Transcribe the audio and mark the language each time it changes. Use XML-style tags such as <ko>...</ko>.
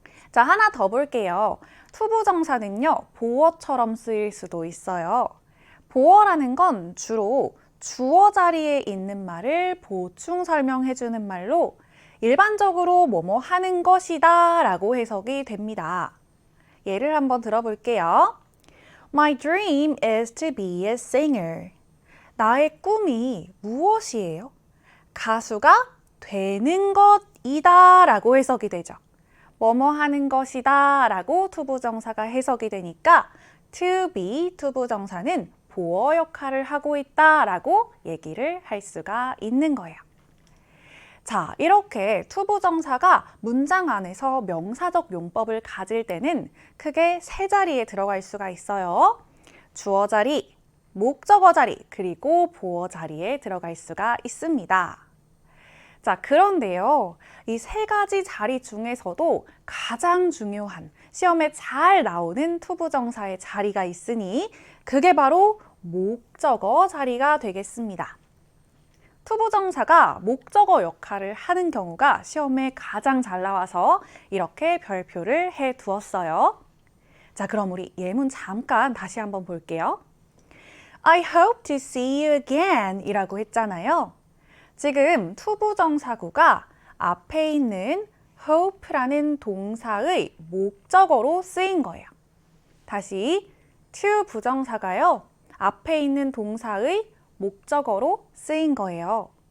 <ko>자, 하나 더 볼게요. 투부정사는요, 보어처럼 쓰일 수도 있어요. 보어라는 건 주로 주어 자리에 있는 말을 보충 설명해주는 말로 일반적으로 뭐뭐 하는 것이다 라고 해석이 됩니다. 예를 한번 들어볼게요.</ko> <en>My dream is to be a singer.</en> <ko>나의 꿈이 무엇이에요? 가수가 되는 것이다 라고 해석이 되죠. 뭐뭐 하는 것이다 라고 투부정사가 해석이 되니까 to be 투부정사는 보어 역할을 하고 있다 라고 얘기를 할 수가 있는 거예요. 자, 이렇게 투부정사가 문장 안에서 명사적 용법을 가질 때는 크게 세 자리에 들어갈 수가 있어요. 주어 자리, 목적어 자리, 그리고 보어 자리에 들어갈 수가 있습니다. 자, 그런데요, 이 세 가지 자리 중에서도 가장 중요한 시험에 잘 나오는 투부정사의 자리가 있으니 그게 바로 목적어 자리가 되겠습니다. 투부정사가 목적어 역할을 하는 경우가 시험에 가장 잘 나와서 이렇게 별표를 해 두었어요. 자, 그럼 우리 예문 잠깐 다시 한번 볼게요.</ko> <en>I hope to see you again</en> <ko>이라고 했잖아요. 지금 투부정사구가 앞에 있는 hope라는 동사의 목적어로 쓰인 거예요. 다시 to 부정사가요. 앞에 있는 동사의 목적어로 쓰인 거예요.</ko>